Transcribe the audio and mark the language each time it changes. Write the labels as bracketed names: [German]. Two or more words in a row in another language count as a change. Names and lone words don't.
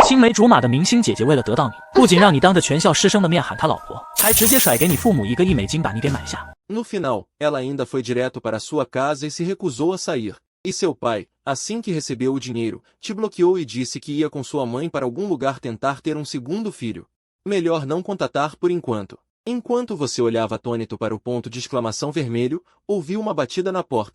[Chinese] 青梅竹马的明星姐姐为了得到你，不仅让你当着全校师生的面喊她老婆，还直接甩给你父母1个亿美金把你给买下。 [Portuguese] No final, ela ainda foi direto para sua casa e se recusou a sair. E seu pai, assim que recebeu o dinheiro, te bloqueou e disse que ia com sua mãe para algum lugar tentar ter um segundo filho. Melhor não contatar por enquanto. Enquanto você olhava atônito para o ponto de exclamação vermelho, ouviu uma batida na porta.